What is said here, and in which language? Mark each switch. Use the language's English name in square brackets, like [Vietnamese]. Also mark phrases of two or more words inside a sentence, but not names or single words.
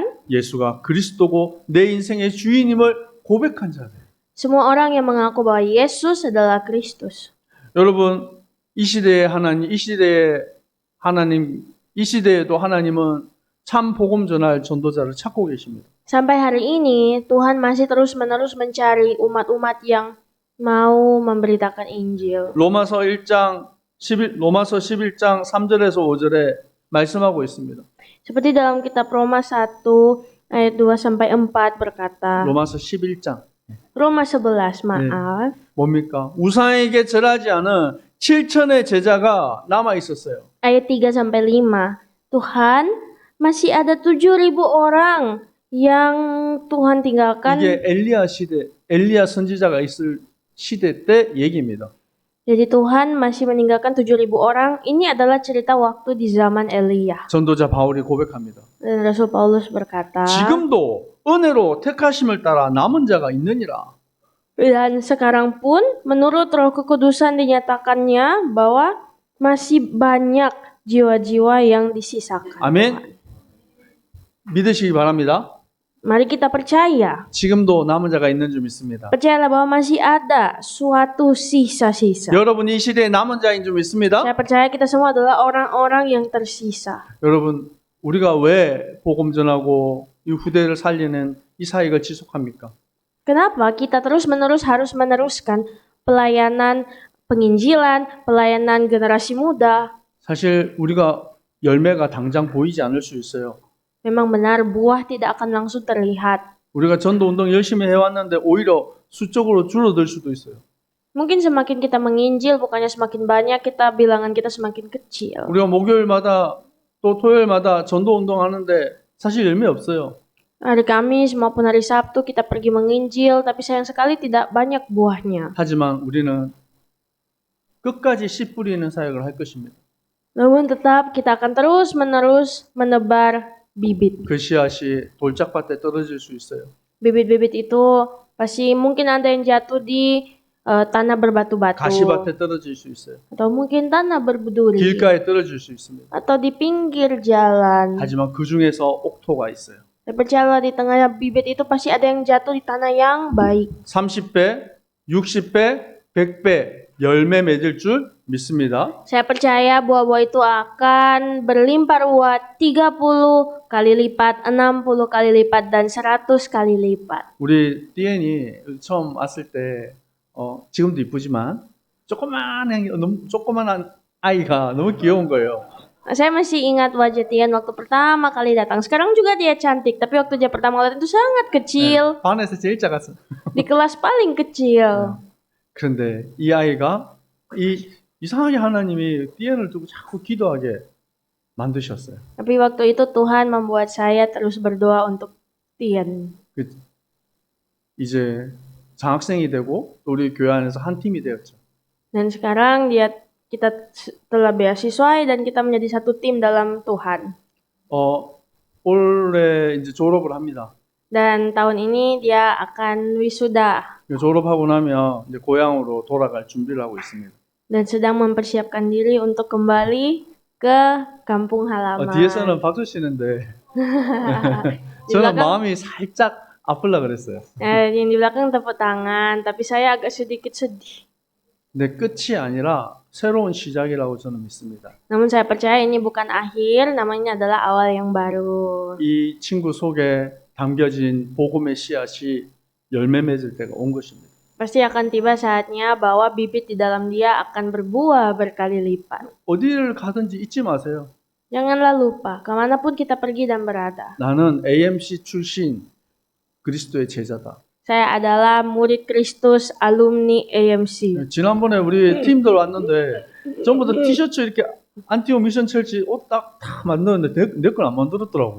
[Korean] 예수가 그리스도고 내 인생의 주인임을 고백한 자들. [Indonesian] Semua orang yang mengaku bahwa Yesus adalah Kristus. [Korean] 여러분, 이 시대에 이 시대에도 하나님은 참 복음 전할 전도자를 찾고 계십니다. [Indonesian] Sampai hari ini, Tuhan masih terus-menerus mencari umat-umat yang mau memberitakan Injil. [Korean] 로마서 11장 3절에서 5절에 말씀하고 있습니다. [Indonesian] Seperti dalam kitab Roma 1 ayat 2-4 berkata, [Korean] 로마서 11장. [Indonesian] Roma 11, maaf. [Korean] 뭡니까? 우상에게 절하지 않은 7천의 제자가 남아 있었어요. [Indonesian] Ayat 3-5, Tuhan masih ada 7.000 orang yang Tuhan tinggalkan. [Korean] 이게 엘리야 선지자가 있을 시대 때 얘기입니다. [Indonesian] Jadi Tuhan masih meninggalkan 7.000 orang. Ini adalah cerita waktu di zaman Elia. [Korean] 전도자 바울이 고백합니다. [Indonesian] Dan Rasul Paulus berkata, [Korean] 지금도 은혜로 택하심을 따라 남은 자가 있느니라. [Indonesian] dan sekarang pun menurut Roh Kekudusan dinyatakannya bahwa masih banyak jiwa-jiwa yang disisakan. [Korean] 아멘. 믿으시기 바랍니다. [Indonesian] Mari kita percaya. [Korean] 지금도 남은 자가 있는 줄 믿습니다. [Indonesian] Percayalah bahwa masih ada suatu sisa-sisa. [Korean] 여러분 이 시대에 남은 자인 줄 믿습니다. [Indonesian] Saya percaya kita semua adalah orang-orang yang tersisa. [Korean] 여러분 우리가 왜 복음 전하고 이 후대를 살리는 이 사역을 지속합니까? [Indonesian] Kenapa kita terus-menerus harus meneruskan pelayanan penginjilan, pelayanan generasi muda? [Korean] 사실 우리가 열매가 당장 보이지 않을 수 있어요. [Indonesian] Memang benar buah tidak akan langsung terlihat. [Korean] 우리가 전도 운동 열심히 해왔는데 오히려 수적으로 줄어들 수도 있어요. [Indonesian] Mungkin semakin kita menginjil, bukannya semakin banyak, bilangan kita semakin kecil. [Korean] 우리가 목요일마다 또 토요일마다 전도 운동 하는데 사실 열매 없어요. [Indonesian] Hari Kamis maupun hari Sabtu kita pergi menginjil, tapi sayang sekali tidak banyak buahnya. [Korean] 하지만 우리는 끝까지 씨 뿌리는 사역을 할 것입니다. [Indonesian] Namun tetap kita akan terus-menerus menebar bibit. [Korean] 그 씨앗이 돌짝밭에 떨어질 수 있어요. [Indonesian] Bibit-bibit itu pasti mungkin ada yang jatuh di tanah berbatu-batu. [Korean] 가시밭에 떨어질 수 있어요. [Indonesian] Atau mungkin tanah berberduri. [Korean] 길가에 떨어질 수 있습니다. [Indonesian] Atau di pinggir jalan. [Korean] 하지만 그 중에서 옥토가 있어요. [Indonesian] Dan percayalah di tengah bibit itu pasti ada yang jatuh di tanah yang baik. [Korean] 30배, 60배, 100배 열매 맺을 줄 믿습니다. [Indonesian] Saya percaya buah-buah itu akan berlimpah ruah 30 kali lipat, 60 kali lipat, dan 100 kali lipat. [Korean] 우리 띠엔이 처음 왔을 때 지금도 이쁘지만 조그만한 아이가 너무 귀여운 거예요. [Indonesian] Saya masih ingat wajah Tian waktu pertama kali datang. Sekarang juga dia cantik, tapi waktu dia pertama kali datang itu sangat kecil. [Korean] 반에서 제일 작았어. [Indonesian] Di kelas paling kecil. [Korean] 그런데 이 아이가 이상하게 하나님이 띠엔을 두고 자꾸 기도하게 만드셨어요. [Indonesian] Tapi waktu itu Tuhan membuat saya terus berdoa untuk Tian. [Korean] 이제 장학생이 되고 또 우리 교회 안에서 한 팀이 되었죠. [Indonesian] Dan sekarang kita telah beasiswa dan kita menjadi satu tim dalam Tuhan. [Korean] 올해 이제 졸업을 합니다. [Indonesian] Dan tahun ini dia akan wisuda [Korean] 졸업하고 나면 이제 고향으로 돌아갈 준비를 하고 있습니다. [Indonesian] dan sedang mempersiapkan diri untuk kembali ke kampung halaman. [Korean] 뒤에서는 박수 치는데 [Indonesian] Di [Korean] 저는 [Indonesian] belakang, [Korean] 마음이 살짝 아플라 그랬어요. [Indonesian] yang di belakang tepuk tangan, tapi saya agak sedikit sedih. [Korean] 근데 끝이 아니라 새로운 시작이라고 저는 믿습니다. [Indonesian] Namun saya percaya ini bukan akhir, namanya adalah awal yang baru. [Korean] 이 친구 속에 담겨진 복음의 씨앗이 열매 맺을 때가 온 것입니다. [Indonesian] Pasti akan tiba saatnya bahwa bibit di dalam dia akan berbuah berkali lipat. [Korean] 어디를 가든지 잊지 마세요. [Indonesian] Janganlah lupa, kemanapun kita pergi dan berada. [Korean] 나는 AMC 출신 그리스도의 제자다. [Indonesian] Saya adalah murid Kristus alumni AMC. [Korean] 지난번에 우리 팀들 왔는데 전부 다 티셔츠 이렇게 안티오 미션 첼시 옷 딱 만드는데 내 건 안 만들었더라고.